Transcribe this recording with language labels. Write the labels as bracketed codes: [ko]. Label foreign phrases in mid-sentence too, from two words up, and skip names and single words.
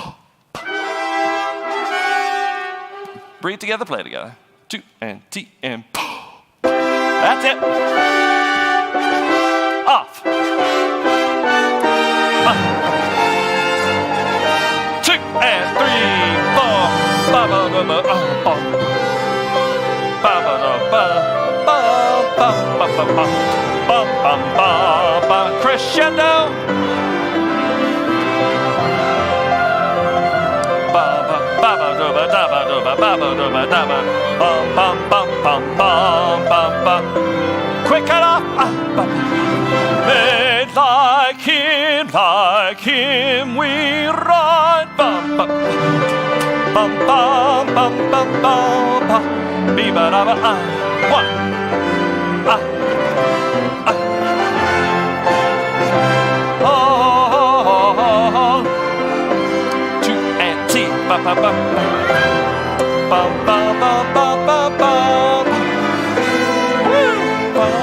[en] Breathe together, play together. 2 and 3 and. That's it. Off. 2 and 3, 4. Ba ba ba ba ba. Ba ba ba ba ba ba ba ba ba ba ba. Crescendo. Ba ba ba ba da ba da ba da ba ba da ba da ba. Bum bum bum bum bum bum bum. Quick cut off. Made like him, we ride. Bum bum bum bum bum bum bum. Be ba da ba 1. 2 and 3. Ba ba ba. Bum bum bum bum bum bum.